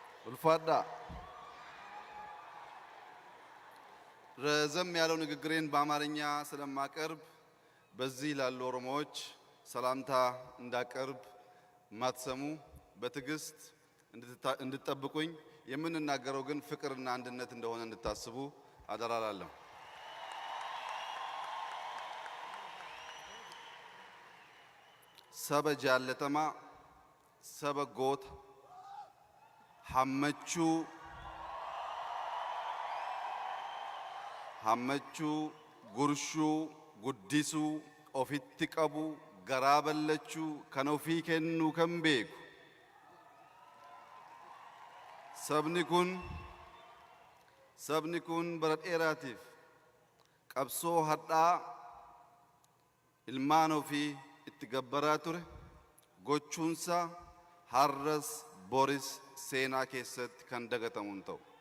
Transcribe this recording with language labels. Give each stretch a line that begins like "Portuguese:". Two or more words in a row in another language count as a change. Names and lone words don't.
Amharic: ulfaadha ረዘም ያለው ንግግሬን በአማርኛ ስለማቀርብ በዚህ ላሉ ኦሮሞዎች ሰላምታ እንዳቀርብ ማትሰሙ በትግስት እንድትጠብቁኝ የምንናገረው ግን ፍቅርና አንድነት እንደሆነ እንድታስቡ አደራላለሁ።
Oromo: saba jaalatamaa saba goot hammachuu gurshuu guddisuu ofitti qabu garaa ballachuu kan ofii kennuu kan beeku sabni kun bara dheeraatiif qabsoo hadhaa ilmaan ofii itti gabbaraa ture gochuunsa har'as boris seenaa keessatti kan dagatamu hin ta'u.